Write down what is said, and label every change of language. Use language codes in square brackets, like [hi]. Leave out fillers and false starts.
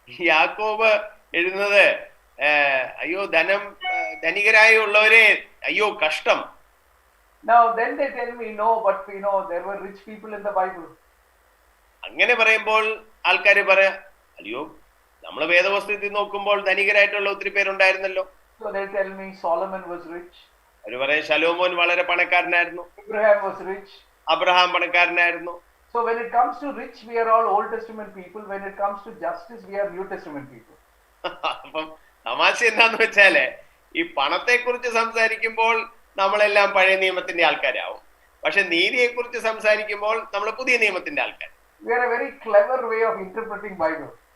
[ml] യാക്കോബ് എഴുതുന്നത് അയ്യോ ധനികരായുള്ളവരെ അയ്യോ കഷ്ടം. [en] Now then they tell me, no, but there were rich people in the Bible. [ml] അങ്ങനെ പറയുമ്പോൾ ആൾക്കാർ പറയാ അയ്യോ നമ്മൾ വേദപുസ്തകത്തിൽ നോക്കുമ്പോൾ ധനികരായിട്ടുള്ള ഒത്തിരി പേരുണ്ടായിരുന്നല്ലോ. [en] So they tell me Solomon was rich. [ml] അവർ പറയും ശലോമോൻ വളരെ പണക്കാരനായിരുന്നു, [en] Abraham was rich. [ml] Abraham പണക്കാരനായിരുന്നു. [en] So when it comes to rich, we are all Old Testament people. When it comes to justice, we are New Testament people. [ml] അപ്പം തമാശ എന്താന്ന് വെച്ചാല് ഈ പണത്തെ കുറിച്ച് സംസാരിക്കുമ്പോൾ നമ്മളെല്ലാം പഴയ നിയമത്തിന്റെ ആൾക്കാരാവും, പക്ഷെ നീതിയെ കുറിച്ച് സംസാരിക്കുമ്പോൾ നമ്മൾ പുതിയ നിയമത്തിന്റെ ആൾക്കാർ. [en] We are a very clever way of interpreting Bible.